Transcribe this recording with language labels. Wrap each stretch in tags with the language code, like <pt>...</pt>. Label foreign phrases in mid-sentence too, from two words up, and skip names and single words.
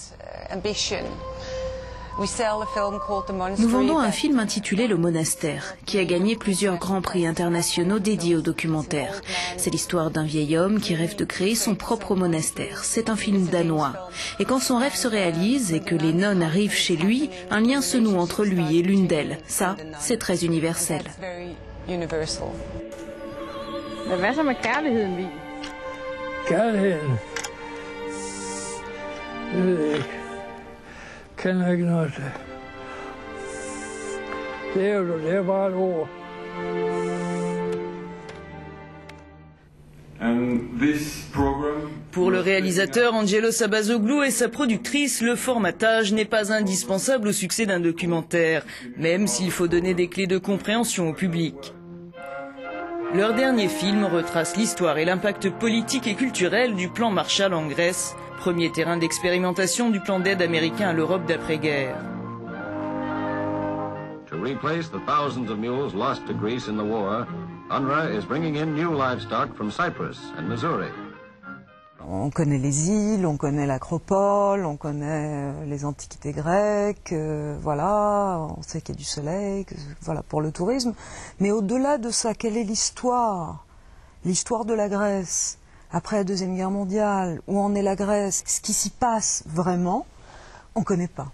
<fr>Nous vendons un film intitulé Le Monastère, qui a gagné plusieurs grands prix internationaux dédiés aux documentaires. C'est l'histoire d'un vieil homme qui rêve de créer son propre monastère. C'est un film danois. Et quand son rêve se réalise et que les nonnes arrivent chez lui, un lien se noue entre lui et l'une d'elles. Ça, c'est très universel.</fr> <da>Hvad så med kærligheden, Vi? Kærligheden? Det ved jeg ikke. Kender ikke noget til. Det er bare et ord.</da> <fr>Pour le réalisateur Angelo Sabazoglou et sa productrice, le formatage n'est pas indispensable au succès d'un documentaire, même s'il faut donner des clés de compréhension au public. Leur dernier film retrace l'histoire et l'impact politique et culturel du plan Marshall en Grèce, premier terrain d'expérimentation du plan d'aide américain à l'Europe d'après-guerre.</fr> <en>To replace the thousands of mules lost to Greece in the war, UNRWA is bringing in new livestock from Cyprus and Missouri.</en> <fr>On connaît les îles, on connaît l'Acropole, on connaît les antiquités grecques, voilà, on sait qu'il y a du soleil, voilà, pour le tourisme. Mais au-delà de ça, quelle est l'histoire? L'histoire de la Grèce, après la Deuxième Guerre mondiale, où en est la Grèce, ce qui s'y passe vraiment, on ne connaît pas.</fr>